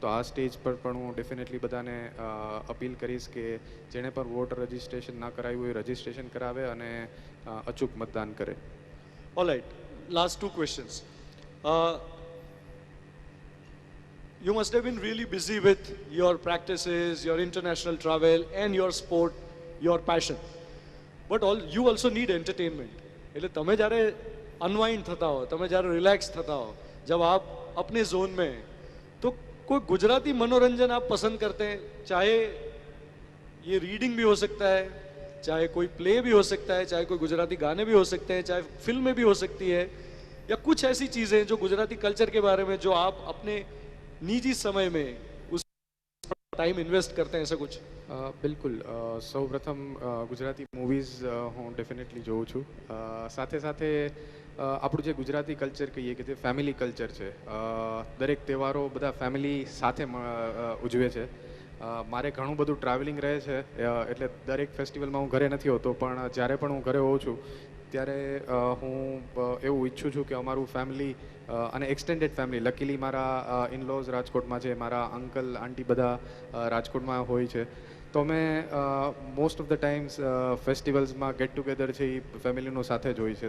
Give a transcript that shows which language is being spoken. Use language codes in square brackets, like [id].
[gu] તો આ સ્ટેજ પર પણ હું ડેફિનેટલી બધાને અપીલ કરીશ કે જેણે પણ વોટર રજિસ્ટ્રેશન ના કરાવ્યું હોય રજિસ્ટ્રેશન કરાવે અને અચૂક મતદાન કરે. [en] All right, last two questions. You must have been really busy with your practices, your international travel and your sport, your passion. But you also need entertainment. [gu] એટલે તમે જ્યારે અનવાઇન્ડ થતા હો, તમે જ્યારે રિલેક્સ થતા હો, [hi] जब आप अपने जोन में, तो कोई गुजराती मनोरंजन आप पसंद करते हैं? चाहे ये रीडिंग भी हो सकता है, चाहे कोई प्ले भी हो सकता है, चाहे कोई गुजराती गाने भी हो सकते हैं, चाहे फिल्में भी हो सकती है, या कुछ ऐसी चीज़ें जो गुजराती कल्चर के बारे में जो आप अपने निजी समय में उस टाइम इन्वेस्ट करते हैं, ऐसा कुछ? [gu] બિલકુલ. સૌ પ્રથમ ગુજરાતી મૂવીઝ હું ડેફિનેટલી જોઉં છું. સાથે સાથે આપણું જે ગુજરાતી કલ્ચર કહીએ કે જે ફેમિલી કલ્ચર છે, દરેક તહેવારો બધા ફેમિલી સાથે ઉજવે છે. મારે ઘણું બધું ટ્રાવેલિંગ રહે છે, એટલે દરેક ફેસ્ટિવલમાં હું ઘરે નથી હોતો, પણ જ્યારે પણ હું ઘરે હોઉં છું ત્યારે હું એવું ઈચ્છું છું કે અમારું ફેમિલી અને એક્સટેન્ડેડ ફેમિલી, લકીલી મારા ઇનલોઝ રાજકોટમાં છે, મારા અંકલ આંટી બધા રાજકોટમાં હોય છે, તો અમે most of the times ફેસ્ટિવલ્સમાં get together છે એ ફેમિલીનો સાથે જ હોય છે.